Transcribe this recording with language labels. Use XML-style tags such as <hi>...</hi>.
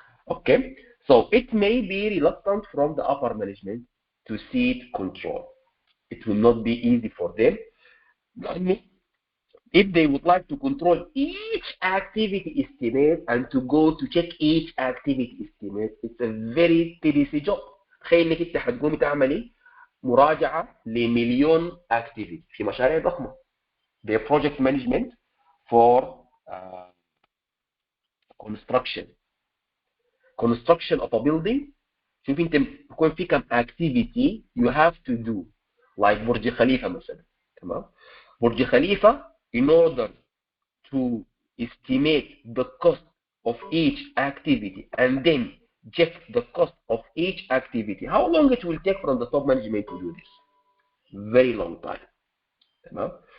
<en>Okay, so it may be reluctant from the upper management to cede control. It will not be easy for them. If they would like to control each activity estimate and to go to check each activity estimate, it's a very tedious job.</en> <ar>تخيل انك انت حتقوم تعملي مراجعة لمليون activity في مشاريع ضخمة.</ar> <en>The project management for construction of a building.</en> <ar>شوف انت بيكون في كم</ar> <en>activity you have to do like</en> <ar>برج خليفة مثلا. تمام.</ar> <en>برج خليفة in order to estimate the cost of each activity and then check the cost of each activity. How long it will take from the top management to do this? Very long time.</en> <ar>تمام.</ar>